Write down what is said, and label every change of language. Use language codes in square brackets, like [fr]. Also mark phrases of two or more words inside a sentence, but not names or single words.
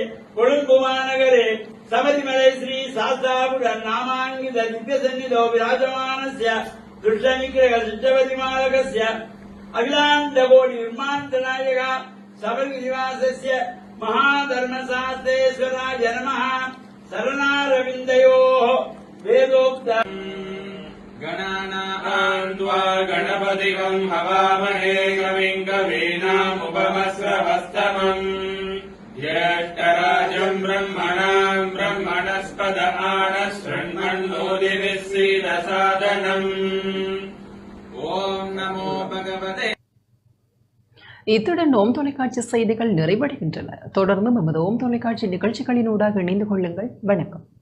[sa] கொழும்பு महानगरे शबरिमले श्री शास्तापीठ नामाङ्कित दिव्यसन्निधौ विराजमानस्य दुष्टनिग्रह शिष्टपरिपालकस्य अखिलाण्डकोटि निर्माणनायक शबरिनिवासस्य महाधर्मशास्त्रेश्वराय नमः. चरणारविन्दयोः वेदोक्त गणानान्त्वा गणपतिगम् हवामहे कविम् कवीनामुपमस्रवस्तमम् ज्येष्ठराजम् ब्रह्मणाम् ब्रह्मणस्पद आनशृण्वन्नोदिभिः सीदसादनम्. ॐ नमो भगवते. [ta] இத்துடன் ஓம் தொலைக்காட்சி செய்திகள் நிறைவடைகின்றன. தொடர்ந்து நமது ஓம் தொலைக்காட்சி நிகழ்ச்சிகளினூடாக இணைந்து கொள்ளுங்கள். வணக்கம்.